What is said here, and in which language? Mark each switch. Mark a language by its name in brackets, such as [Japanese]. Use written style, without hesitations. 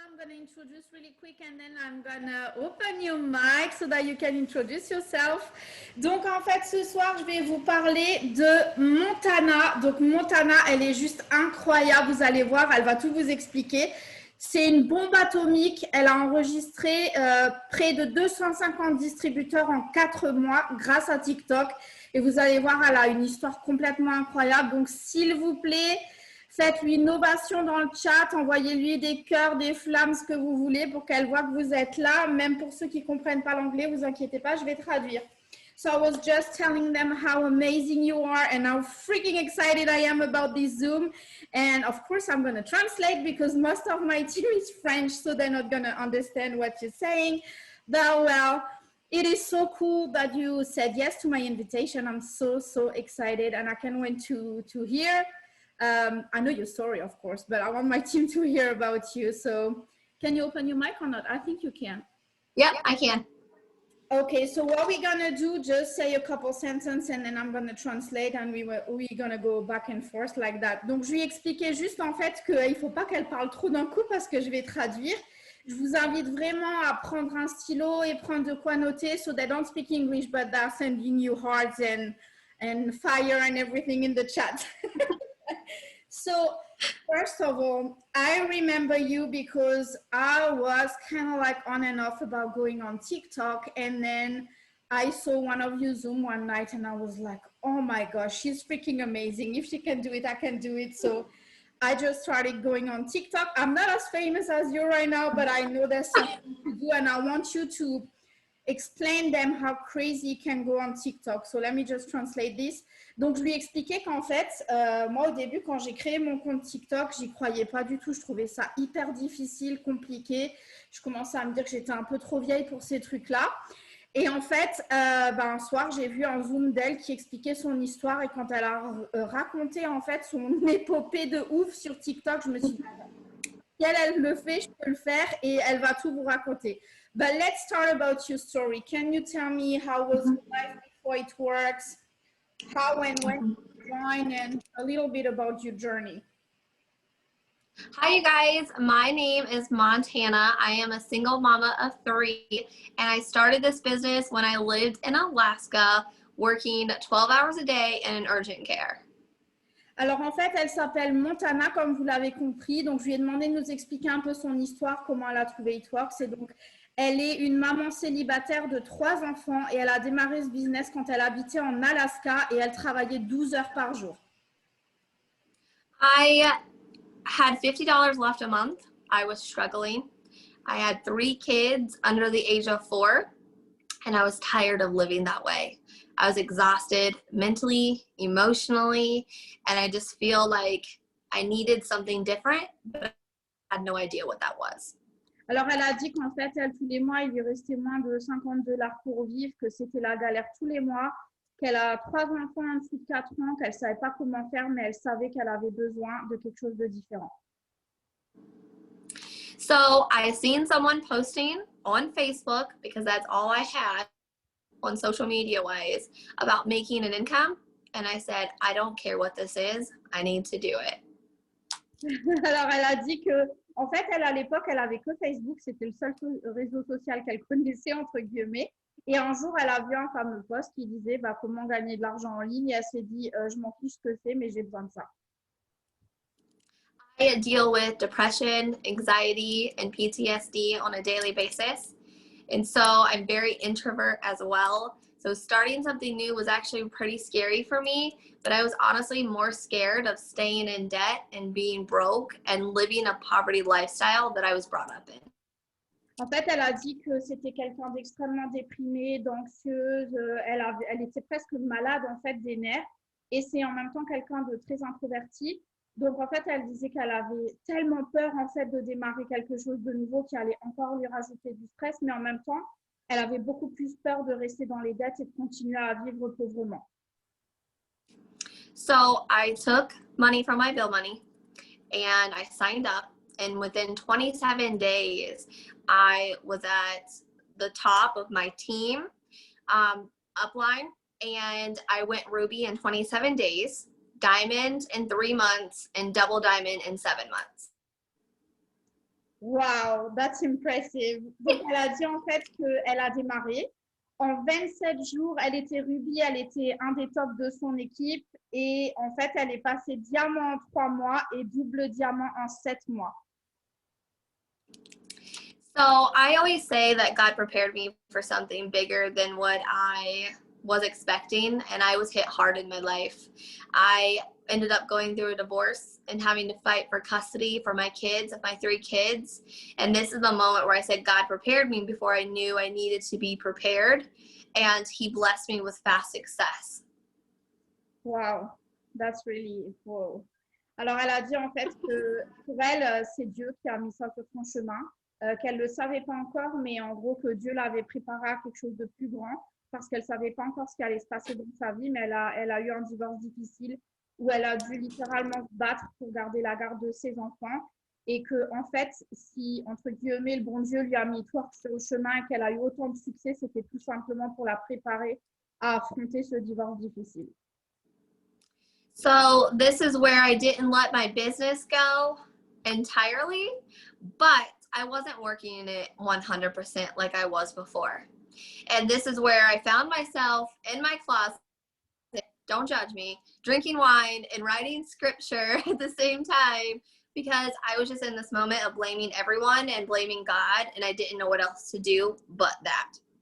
[English] I'm going to introduce really quick and then I'm going to open your mic so that you can introduce yourself. [French] Donc, en fait, ce soir, je vais vous parler de Montana. Donc, Montana, elle est juste incroyable. Vous allez voir, elle va tout vous expliquer. C'est une bombe atomique. Elle a enregistré près de 250 distributeurs en 4 mois grâce à TikTok. Et vous allez voir, elle a une histoire complètement incroyable. Donc, s'il vous plaît, faites-lui une ovation dans le chat, envoyez-lui des cœurs, des flammes, ce que vous voulez pour qu'elle voit que vous êtes là. Même pour ceux qui ne comprennent pas l'anglais, vous inquiétez pas, je vais traduire. [English] So I was just telling them how amazing you are and how freaking excited I am about this Zoom. And of course, I'm going to translate because most of my team is French, so they're not going to understand what you're saying. But well, it is so cool that you said yes to my invitation. I'm so excited and I can't wait to hear. I know your story, of course, but I want my team to hear about you. So can you open your mic or not? I think you can. Yep, I can. Okay, so what we're going to do, just say a couple sentences and then I'm going to translate and we're going to go back and forth like that. [French] Donc, je lui expliquais juste en fait qu'il ne faut pas qu'elle parle trop d'un coup parce que je vais traduire. Je vous invite vraiment à prendre un stylo et prendre de quoi noter [English] so they don't speak English, but they're sending you hearts and fire and everything in the chat. So first of all, I remember you because I was kind of like on and off about going on TikTok, and then I saw one of you Zoom one night and I was like, oh my gosh, she's freaking amazing. If she can do it, I can do it. So I just started going on TikTok. I'm not as famous as you right now, but I know there's something to do and I want you to explain them how crazy you can go on TikTok. So let me just translate this. [French] Donc, je lui expliquais qu'en fait, moi, au début, quand j'ai créé mon compte TikTok, j'y croyais pas du tout. Je trouvais ça hyper difficile, compliqué. Je commençais à me dire que j'étais un peu trop vieille pour ces trucs-là. Et en fait, un soir, j'ai vu un Zoom d'elle qui expliquait son histoire. Et quand elle a raconté, en fait, son épopée de ouf sur TikTok, je me suis dit, si elle le fait, je peux le faire. Et elle va tout vous raconter. [English] But let's start about your story. Can you tell me how was your life before it works? How and when you joined and a little bit about your journey. Hi, you guys. My name is Montana. I am a single mama of 3, and I started this business when I lived in Alaska, working 12 hours a day in urgent care. [French] Alors en fait, elle s'appelle Montana, comme vous l'avez compris. Donc je lui ai demandé de nous expliquer un peu son histoire, comment elle a trouvé It Works. Et donc elle est une maman célibataire de 3 enfants et elle a démarré ce business quand elle habitait en Alaska et elle travaillait 12 heures par jour. [English] I had $50 left a month. I was struggling. I had 3 kids under the age of 4, and I was tired of living that way. I was exhausted mentally, emotionally, and I just feel like I needed something different, but I had no idea what that was. [French] Alors, elle a dit qu'en fait, elle, tous les mois, il lui restait moins de $50 pour vivre, que c'était la galère tous les mois, qu'elle a 3 enfants en dessous de 4 ans, qu'elle ne savait pas comment faire, mais elle savait qu'elle avait besoin de quelque chose de différent. [English] So I seen someone posting on Facebook, because that's all I had on social media wise, about making an income. And I said, I don't care what this is. I need to do it. [French] Alors, elle a dit que, en fait, elle, à l'époque, elle avait que Facebook. C'était le seul réseau social qu'elle connaissait, entre guillemets. Et un jour, elle a vu un fameux post qui disait comment gagner de l'argent en ligne. Et elle s'est dit, je m'en fiche ce que c'est, mais j'ai besoin de ça. [English] I deal with depression, anxiety, and PTSD on a daily basis. And so I'm very introvert as well. So starting something new was actually pretty scary for me, but I was honestly more scared of staying in debt and being broke and living a poverty lifestyle that I was brought up in. [French] En fait, elle a dit que c'était quelqu'un d'extrêmement déprimé, d'anxieuse. Elle était presque malade en fait des nerfs. Et c'est en même temps quelqu'un de très introverti. Donc en fait, elle disait qu'elle avait tellement peur en fait de démarrer quelque chose de nouveau qui allait encore lui rajouter du stress, mais en même temps, elle avait beaucoup plus peur de rester dans les dettes et de continuer à vivre pauvrement. [English] So I took money from my bill money and I signed up, and within 27 days, I was at the top of my team upline, and I went Ruby in 27 days, Diamond in 3 months, and Double Diamond in 7 months. Wow, that's impressive. [French] Donc, elle a dit en fait qu'elle a démarré. En 27 jours, elle était rubis, elle était un des tops de son équipe. Et en fait, elle est passée diamant en 3 mois et double diamant en 7 mois. [English] So I always say that God prepared me for something bigger than what I was expecting, and I was hit hard in my life. I ended up going through a divorce and having to fight for custody for my kids, of my 3 kids. And this is the moment where I said God prepared me before I knew I needed to be prepared, and he blessed me with fast success. Wow, that's really wow. [French] Alors, elle a dit en fait que pour elle, c'est Dieu qui a mis ça sur son chemin, qu'elle ne le savait pas encore, mais en gros que Dieu l'avait préparée à quelque chose de plus grand parce qu'elle ne savait pas encore ce qui allait se passer dans sa vie, mais elle a eu un divorce difficile où elle a dû littéralement se battre pour garder la garde de ses enfants et que en fait, si entre guillemets le bon Dieu lui a mis tout sur le chemin et qu'elle a eu autant de succès, c'était tout simplement pour la préparer à affronter ce divorce difficile. [English] So this is where I didn't let my business go entirely, but I wasn't working in it 100% like I was before. And this is where I found myself in my closet, don't judge me, drinking wine and writing scripture at the same time because I was just in this moment of blaming everyone and blaming God, and I didn't know what else to do but that.